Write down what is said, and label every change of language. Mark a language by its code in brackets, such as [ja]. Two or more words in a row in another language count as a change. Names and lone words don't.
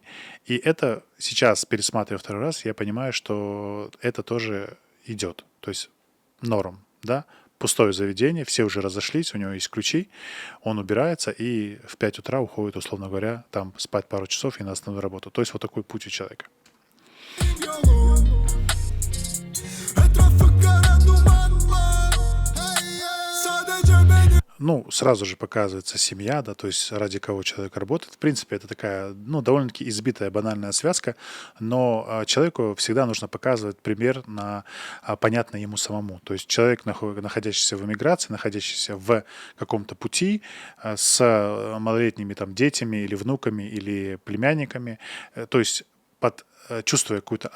[ru] И это сейчас, пересматривая второй раз, я понимаю, что это тоже идет. То есть норм, да? Пустое заведение, все уже разошлись, у него есть ключи, он убирается и в 5 утра уходит, условно говоря, там спать пару часов и на основную работу. То есть вот такой путь у человека. [tr] Yolum. Etrafı kara dumanlar. Ay, ay. Sadece benim. [ru] Ну, сразу же показывается семья, да, то есть ради кого человек работает. В принципе, это такая, ну, довольно-таки избитая, банальная связка, но человеку всегда нужно показывать пример понятный ему самому. То есть человек, находящийся в эмиграции, находящийся в каком-то пути с малолетними там детьми или внуками или племянниками, то есть чувствуя какую-то